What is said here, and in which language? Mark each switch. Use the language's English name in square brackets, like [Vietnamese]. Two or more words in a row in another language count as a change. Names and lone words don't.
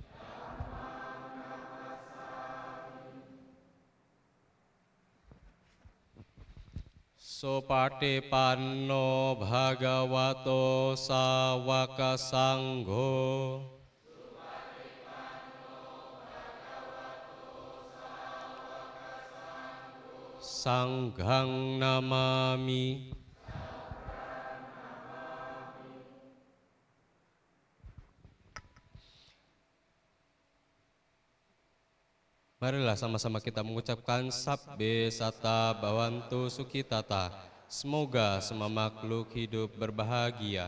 [Pali] Sopatipanno Bhagavato Sawaka Sangho. Sanghang namami. [Indonesian] Marilah sama-sama kita mengucapkan [Pali] Sabbe Sata Bhavantu Sukhitata. [Indonesian] Semoga semua makhluk hidup berbahagia.